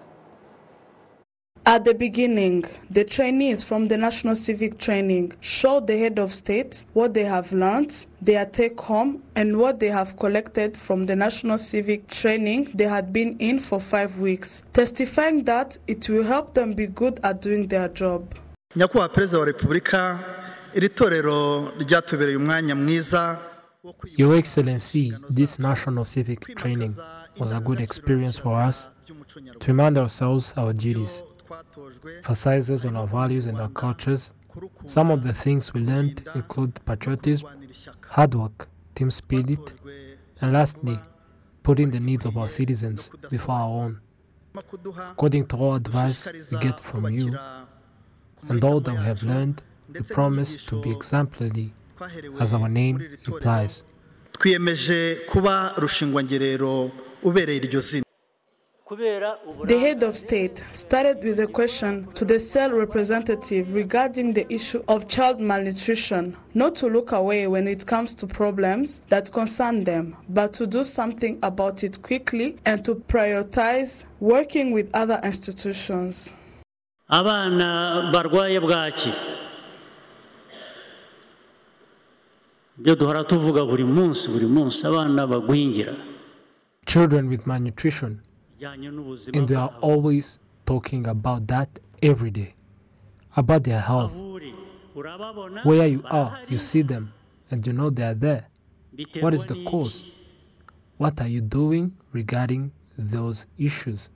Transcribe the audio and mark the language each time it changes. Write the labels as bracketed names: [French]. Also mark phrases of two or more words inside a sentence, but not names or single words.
[English] At the beginning, the trainees from the National Civic Training showed the head of state what they have learned, their take-home, and what they have collected from the National Civic Training they had been in for 5 weeks, testifying that it will help them be good at doing their job. [Kinyarwanda] Nyakubahwa Perezida wa Repubulika, iri torero ryatubereye umwanya mwiza. [English] Your Excellency, this national civic training was a good experience for us to remind ourselves our duties, emphasizes on our values and our cultures. Some of the things we learned include patriotism, hard work, team spirit, and lastly, putting the needs of our citizens before our own. According to all advice we get from you, and all that we have learned, we promise to be exemplary, as our name implies. [Kinyarwanda] Twiyemeje kuba rushingwangerero ubereye iryo zina. [English] The head of state started with a question to the cell representative regarding the issue of child malnutrition, not to look away when it comes to problems that concern them, but to do something about it quickly and to prioritize working with other institutions. [Kinyarwanda] Abana barwaye bwaki byo duhora tuvuga buri munsi abana bagwingira. [English] Children with malnutrition, and we are always talking about that every day, about their health. Where you are, you see them, and you know they are there. What is the cause? What are you doing regarding those issues?